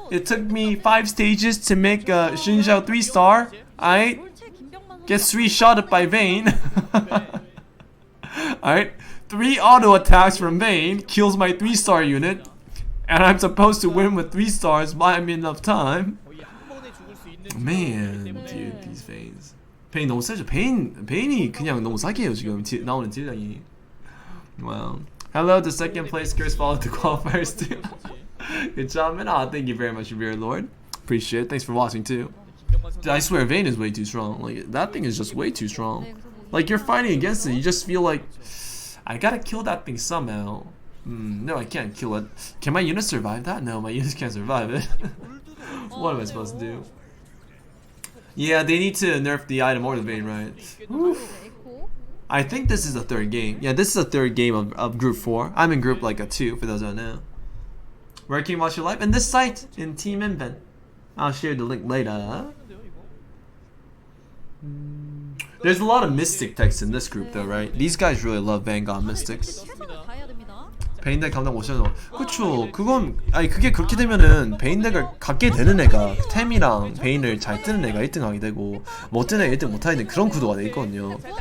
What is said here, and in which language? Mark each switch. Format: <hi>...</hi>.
<en>It took me 5 stages to make a Xinjiao 3-star. Alright? Gets 3-shotted by Vayne. Alright? 3 auto attacks from Vayne kills my 3-star unit. And I'm supposed to win with 3 stars, buy me enough time. Man, dude, these Vaynes. Vayne</en> <ko>너무 세죠? Vayne이 그냥 너무 사기예요 지금 나오는 딜량이.</ko> <en>Wow. Hello to second place, Curse followed the qualifiers too. Good job, man. Oh, thank you very much, Revered Lord. Appreciate it. Thanks for watching too. Dude, I swear Vayne is way too strong. Like, that thing is just way too strong. Like, you're fighting against it, you just feel like, I gotta kill that thing somehow. No, I can't kill it. Can my units survive that? No, my units can't survive it. What am I supposed to do? Yeah, they need to nerf the item or the Vayne, right? Oof. I think this is the 3rd game. Yeah, this is the 3rd game of Group 4. I'm in Group like a 2, for those who don't know. Where can you watch your live? In this site, in Team Inven. I'll share the link later. There's a lot of Mystic techs in this group though, right? These guys really love Vanguard Mystics.</en> <ko>베인덱 감당 못하죠. 그쵸. 그건 아니 그게 그렇게 되면은 베인덱을 갖게 되는 애가 템이랑 베인을 잘 뜨는 애가 1등하게 되고 못 뜨는 애가 1등 못하게 되는 그런 구도가 돼 있거든요.</ko>